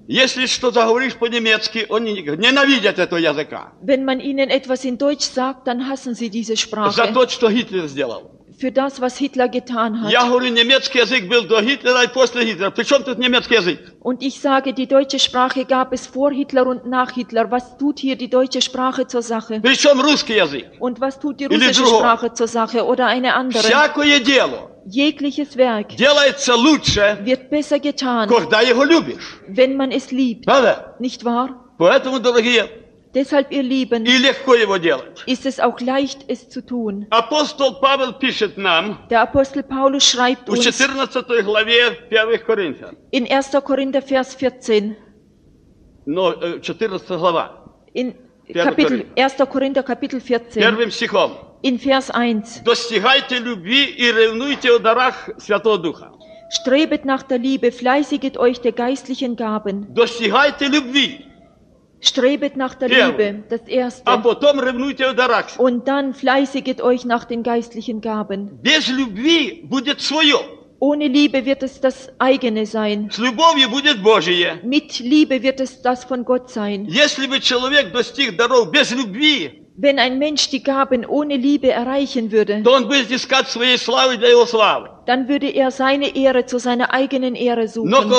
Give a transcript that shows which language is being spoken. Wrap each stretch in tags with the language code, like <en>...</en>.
<ru>Если что-то говоришь по-немецки, они ненавидят этого языка.</ru> <de>Wenn man ihnen etwas in Deutsch sagt, dann hassen sie diese Sprache.</de> <ru>За то, что Гитлер сделал.</ru> <de>Für das, was Hitler getan hat.</de> <ru>Я говорю, немецкий язык был до Гитлера и после Гитлера. Причем тут немецкий язык?</ru> <de>Und ich sage, die deutsche Sprache gab es vor Hitler und nach Hitler. Was tut hier die deutsche Sprache zur Sache?</de> <ru>Причем русский язык?</ru> <de>Und was tut die russische Sprache zur Sache oder eine andere?</de> <ru>Всякое дело.</ru> <de>Jegliches Werk</de> <ru>делается лучше,</ru> <de>wird besser getan,</de> <ru>когда его любишь.</ru> <de>Wenn man es liebt.</de> <ru>Правда?</ru> <de>Nicht wahr?</de> <ru>Поэтому, дорогие,</ru> <de>deshalb, ihr Lieben,</de> <ru>и легко его делать.</ru> <de>Ist es auch leicht, es zu tun.</de> <ru>Апостол Павел пишет нам,</ru> <de>der Apostel Paulus schreibt uns,</de> <ru>в 14 главе 1 Коринфян,</ru> <de>in 1. Korinther, Vers 14,</de> <ru>14 глава,</ru> <de>in 1. Korinther, Kapitel 14,</de> <ru>первым стихом,</ru> <de>in Vers 1.</de> <ru>Достигайте любви и ревнуйте о дарах Святого Духа.</ru> <de>Strebet nach der Liebe, fleißiget euch der geistlichen Gaben.</de> <ru>Достигайте любви.</ru> <de>Strebet nach der Liebe, das Erste.</de> <ru>А потом ревнуйте о дарах.</ru> <de>Und dann fleißiget euch nach den geistlichen Gaben.</de> <ru>Без любви будет свое.</ru> <de>Ohne Liebe wird es das eigene sein.</de> <ru>С любовью будет Божие.</ru> <de>Mit Liebe wird es das von Gott sein.</de> <ru>Если бы человек достиг даров без любви,</ru> <de>wenn ein Mensch die Gaben ohne Liebe erreichen würde, dann würde er seine Ehre zu seiner eigenen Ehre suchen.</de>